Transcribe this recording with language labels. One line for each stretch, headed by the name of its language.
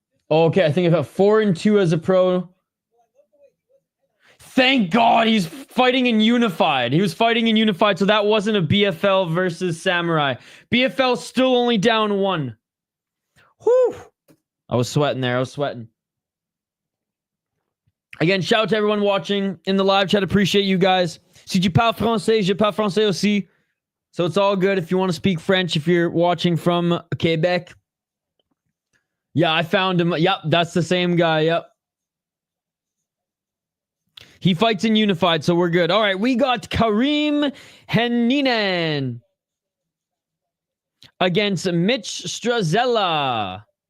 English: Okay, I think about 4-2 as a pro. Thank God he's fighting in Unified. He was fighting in Unified, so that wasn't a BFL versus Samurai. BFL still only down 1. Whew. I was sweating there. Again, shout out to everyone watching in the live chat. Appreciate you guys.
French: Si tu parles français, je parle français aussi.
English: So it's all good if you want to speak French, if you're watching from Quebec. Yeah, I found him. Yep, that's the same guy. Yep. He fights in Unified, so we're good. All right, we got Karim Henniene against Mitch Strazella.